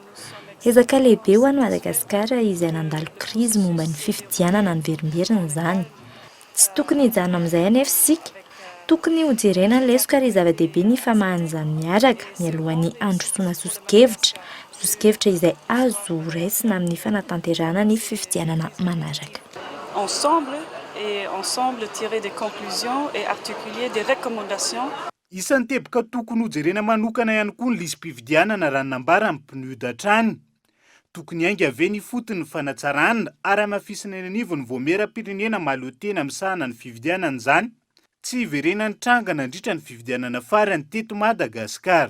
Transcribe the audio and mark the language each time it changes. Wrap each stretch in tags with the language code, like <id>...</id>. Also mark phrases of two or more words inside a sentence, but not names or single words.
<mg>Ezaka lehibe ho an'ny Madagasikara izay nandalo krizy momba ny fifidianana ny verimberina izany. Tsy tokony hijanona amin'izay anefa sika, tokony ho jerena ny lesoka ary zava-dehibe ny famahan'izany miaraka mialohan'ny androsoana sosikevitra izay azo raisina amin'ny fanatanterahana ny fifidianana manaraka.</mg> <fr>Ensemble tirer des conclusions et articuler des recommandations.</fr> <mg>Isan'ny teboka tokony ho jerena manokana ihany koa ny lisam-pifidianana raha nambara amin'ny PNUD hatrany. Tokony hainga ave ny fotony fanatsarana ary amafisana eny anivony voamera-pirenena mahaleo-tena misahana ny fifidianana izany, tsy hiverena ny tranga nandritra ny fifidianana farany teto Madagasikara.</mg>